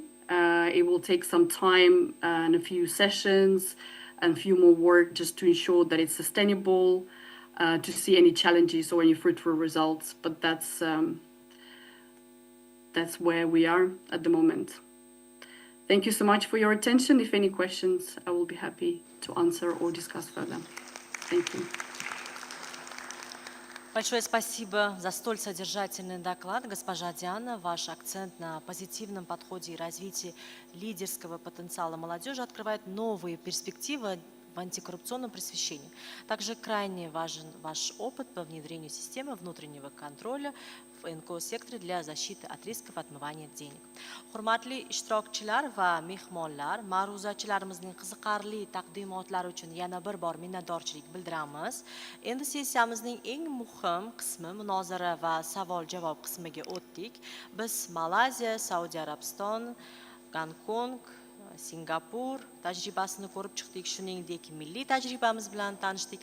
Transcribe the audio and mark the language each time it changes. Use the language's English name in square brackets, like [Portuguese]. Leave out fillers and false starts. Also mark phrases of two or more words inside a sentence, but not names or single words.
[English] It will take some time and a few sessions and a few more work just to ensure that it's sustainable, to see any challenges or any fruitful results. But that's where we are at the moment. Thank you so much for your attention. If any questions, I will be happy to answer or discuss further. Thank you. [Russian] Большое спасибо за столь содержательный доклад, госпожа Диана. Ваш акцент на позитивном подходе и развитии лидерского потенциала молодежи открывает новые перспективы в антикоррупционном просвещении. Также крайне важен ваш опыт по внедрению системы внутреннего контроля в НКО-секторе для защиты от рисков отмывания денег. [Uzbek] Hurmatli ishtirokchilar va mehmonlar, ma'ruzachilarimizning qiziqarli taqdimotlari uchun yana bir bor minnatdorchilik bildiramiz. Endi sessiyamizning eng muhim qismi munozara va savol-javob qismiga o'tdik. Biz Malayziya, Saudiya Arabiston, Gonkong, Singapur tajribasini ko'rib chiqdik, shuningdek milliy tajribamiz bilan tanishdik.